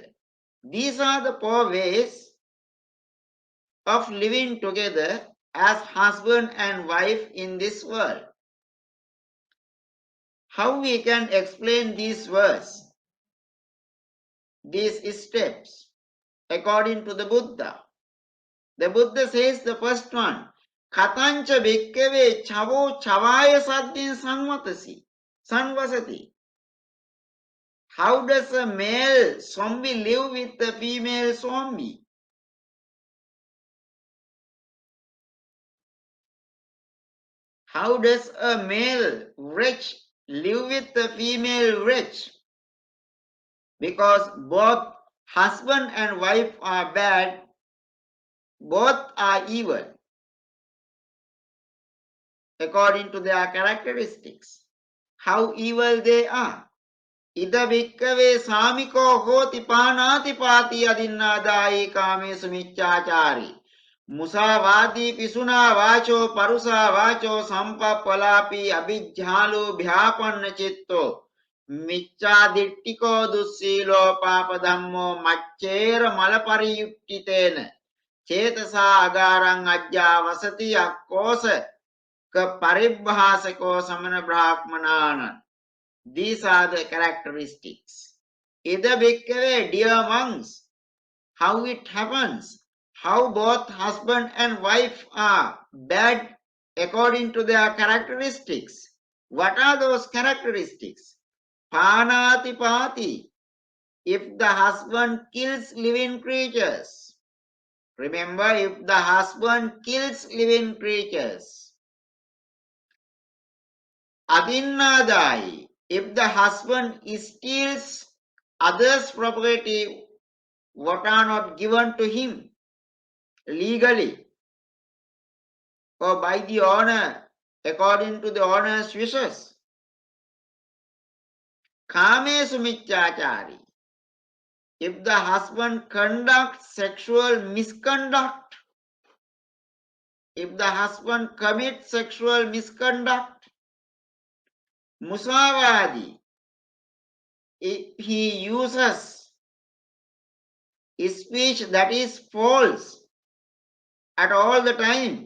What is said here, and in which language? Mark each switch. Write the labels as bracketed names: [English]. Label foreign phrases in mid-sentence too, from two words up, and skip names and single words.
[English] These are the four ways of living together as husband and wife in this world. How we can explain these verse, these steps, according to the Buddha? The Buddha says the first one, [Pali] Katancha bhikkave chavo chavaya saddhin sanvasati. [English] How does a male zombie live with a female zombie? How does a male wretch live with a female wretch? Because both husband and wife are bad, both are evil according to their characteristics. How evil they are. [Pali] Ida bhikkave samiko hoti panati pati adinnadai kamesu miccachari. Musavadi pisuna vacho parusa vacho sampapalapi abhijhalu bhyapanna chitto. Miccadittiko dussilo papadammo maccera malapariyuttitena. Cetasa agarang ajja vasati akkosa ka paribhasako samana brahmanana. [English] These are the characteristics. [Pali] Ida bhikkave, [English] dear monks, how it happens, how both husband and wife are bad according to their characteristics. What are those characteristics? [Pali] Panati pati, [English] if the husband kills living creatures. Remember, if the husband kills living creatures. Adinnadai, if the husband steals others' property what are not given to him legally or by the owner according to the owner's wishes. [Pali] Kamesu miccachari, [English] if the husband conducts sexual misconduct, if the husband commits sexual misconduct. Musavadi, if he uses speech that is false at all the time.